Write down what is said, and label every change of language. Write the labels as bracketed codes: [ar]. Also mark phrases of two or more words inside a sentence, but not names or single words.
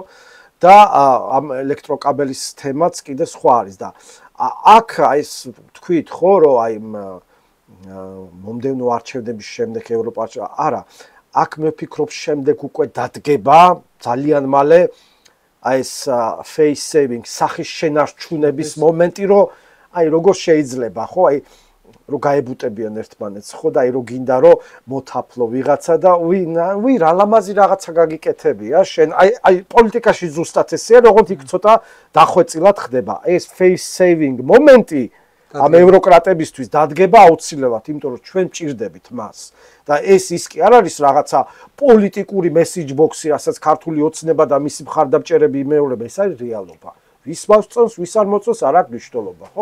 [ka] და ამ ელექტროკაბელის თემაც კიდე სხვა არის და აქ ეს თქვით, ხო, რომ აი მომდევნო არჩევნების შემდეგ ევროპაში არა, აქ მე ვფიქრობ შემდეგ უკვე დადგება ძალიან მალე აი ეს [en] face saving [ka] სახის შენარჩუნების მომენტი, რომ აი როგორ შეიძლება, ხო, აი რომ გაებუტებიან ერთმანეთს, ხო და აი რომ გინდა რომ მოთაფლო ვიღაცა და ვი რა ლამაზი რაღაცა გაგიკეთებია შენ აი პოლიტიკაში ზუსტად ესეა, როგორც იქ ცოტა დახვეწილად ხდება. ეს [en] face saving [ka] მომენტი ამ ევროკრატებისთვის დადგება აუცილებლად, იმიტომ რომ ჩვენ მჭირდებით მას. და ის კი არ არის რაღაცა პოლიტიკური [en] message box- [ka] ი, რასაც ქართული ოცნება და მისი მხარდამჭერები იმეორება, ეს არის რეალობა. ვის მოსწონს, ვის არ მოსწონს, არ აქვს მნიშვნელობა, ხო?